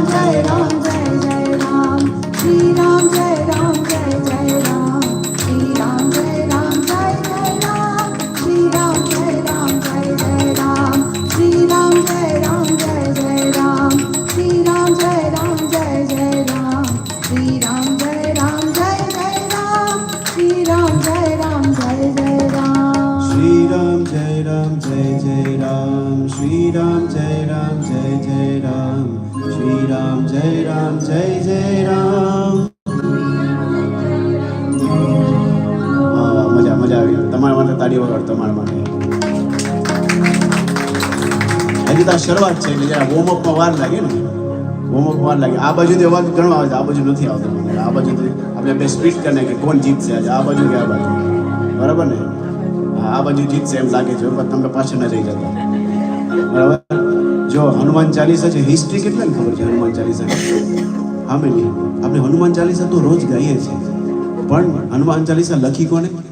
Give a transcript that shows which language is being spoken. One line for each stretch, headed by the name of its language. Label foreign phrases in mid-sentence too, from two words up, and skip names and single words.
Hindi: जय राम जय जय राम, श्री राम जय राम जय जय राम, श्री राम जय राम जय जय राम, श्री राम जय राम जय जय राम, श्री राम जय राम जय जय राम, श्री राम जय राम जय जय राम, श्री राम जय राम जय जय राम, श्री राम जय राम जय जय राम। श्री राम जय राम जय जय राम, श्री राम जय राम जय जय राम, श्री राम जय राम जय जय राम।
Gujarati: મજા મજા આવી તમારા માટે તાળી વગાડ તમારા માટે હજી તો આ શરૂઆત છે એટલે જરા વોર્મઅપમાં વાર લાગે ને વોર્મઅપ વાર લાગે આ બાજુ અવાજ ઘણો આવે છે આ બાજુ નથી આવતો આ બાજુ આપણે બે સ્પ્લિટ કરીને કે કોણ જીતશે આજે આ બાજુ કે આ બાજુ બરાબર ને હા આ બાજુ જીતશે એમ લાગે છે પણ તમે પાછળ ન રહી જતા બરાબર જો હનુમાન ચાલીસા છે હિસ્ટ્રી કેટલાને ખબર છે હનુમાન ચાલીસા હા મેં આપણે હનુમાન ચાલીસા તો રોજ ગાઈએ છીએ પણ હનુમાન ચાલીસા લખી કોને